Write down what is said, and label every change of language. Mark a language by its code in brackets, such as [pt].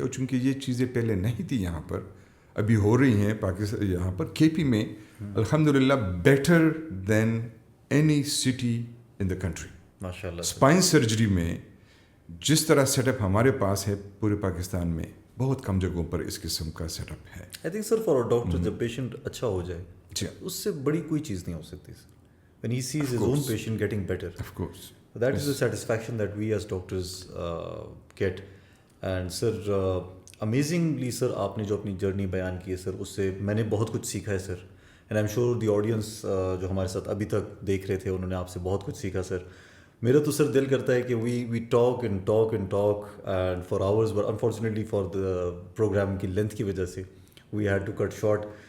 [ur] اور چونکہ یہ چیزیں پہلے نہیں تھی یہاں پر, ابھی ہو رہی ہیں پاکستان یہاں پر کے پی میں الحمدللہ [en] Better than any city in the country. [ur] ماشاء اللہ. اسپائن سرجری میں جس طرح سیٹ اپ ہمارے پاس ہے پورے پاکستان میں بہت کم جگہوں پر اس قسم کا سیٹ اپ ہے. [en] I think sir for a doctor [ur] جب پیشنٹ اچھا ہو جائے اس سے بڑی کوئی چیز نہیں ہو سکتی سر. [en] when he sees his own patient getting better, of course, that is the satisfaction that we as doctors get. And sir amazingly sir [ur] آپ نے جو اپنی جرنی بیان کی ہے سر اس سے میں نے بہت کچھ سیکھا ہے سر. [en] and I am sure the audience [ur] جو ہمارے ساتھ ابھی تک دیکھ رہے تھے انہوں نے آپ سے بہت کچھ سیکھا سر. میرا تو سر دل کرتا ہے کہ [en] we talk and for hours, [ur] but unfortunately for the programme کی لینتھ کی وجہ سے we had to cut short.